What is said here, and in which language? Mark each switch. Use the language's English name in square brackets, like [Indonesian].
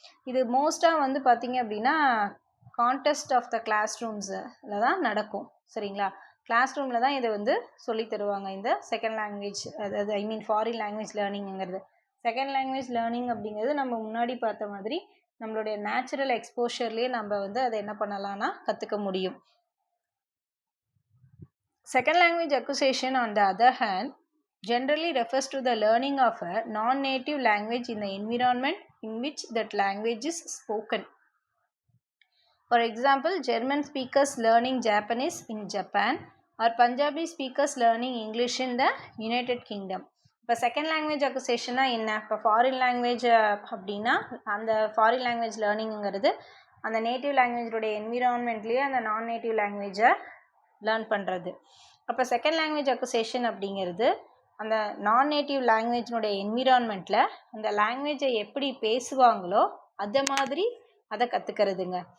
[Tamil] இது மோஸ்ட்டாக வந்து பார்த்திங்க அப்படின்னா கான்டெஸ்ட் ஆஃப் த கிளாஸ் ரூம்ஸில் தான் நடக்கும். சரிங்களா? கிளாஸ் ரூமில் தான் இதை வந்து சொல்லி தருவாங்க, இந்த செகண்ட் லாங்குவேஜ், அதாவது foreign language லேர்னிங்கிறது. Second language learning அப்படிங்கிறது நம்ம முன்னாடி பார்த்த மாதிரி நம்மளுடைய நேச்சுரல் எக்ஸ்போஷர்லேயே நம்ம வந்து அதை என்ன பண்ணலாம்னா கற்றுக்க முடியும். [English] Second language acquisition on the other hand generally refers to the learning of a non-native language in the environment in which that language is spoken. For example, German speakers learning Japanese in Japan or Punjabi speakers learning English in the United Kingdom. [Tamil] இப்போ second language அக்விசிஷன்னா என்ன? இப்போ foreign language அப்படின்னா அந்த foreign language லேர்னிங்கிறது அந்த native லாங்குவேஜோடைய என்விரான்மெண்ட்லேயே அந்த நான் native லாங்குவேஜை learn பண்ணுறது. அப்போ செகண்ட் லாங்குவேஜ் அக்விசிஷன் அப்படிங்கிறது அந்த நான் நேட்டிவ் லாங்குவேஜினுடைய என்விரான்மெண்ட்டில் அந்த லாங்குவேஜை எப்படி பேசுவாங்களோ அதை மாதிரி அதை கற்றுக்கிறதுங்க.